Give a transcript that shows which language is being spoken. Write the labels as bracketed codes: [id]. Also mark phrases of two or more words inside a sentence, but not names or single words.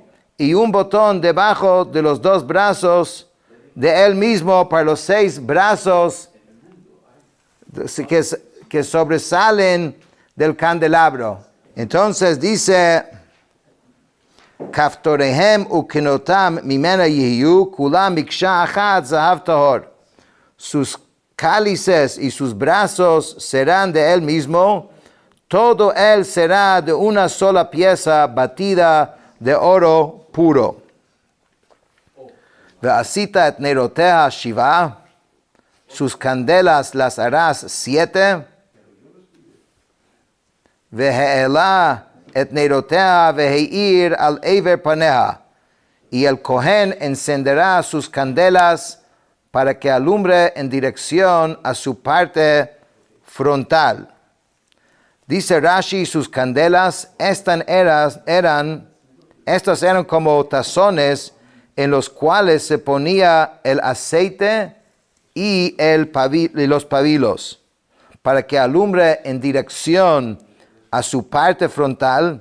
[es] Y un botón debajo de los 2 brazos de él mismo para los 6 brazos que sobresalen del candelabro. Entonces dice, [he] כפתוריהם וכנותם ממנה יהיו, כולם מקשה אחת זהב טהור. [es] Sus cálices y sus brazos serán de él mismo, todo él será de una sola pieza batida de oro puro. [he] ועשית את נרתיה שבעה, [es] sus candelas las harás 7. [he] והעלה את נרתיה והאיר על עבר פניה, [es] y el Cohen encenderá sus candelas para que alumbre en dirección a su parte frontal. Dice Rashi, sus candelas, estas eran como tazones en los cuales se ponía el aceite y los pabilos, para que alumbre en dirección a su parte frontal.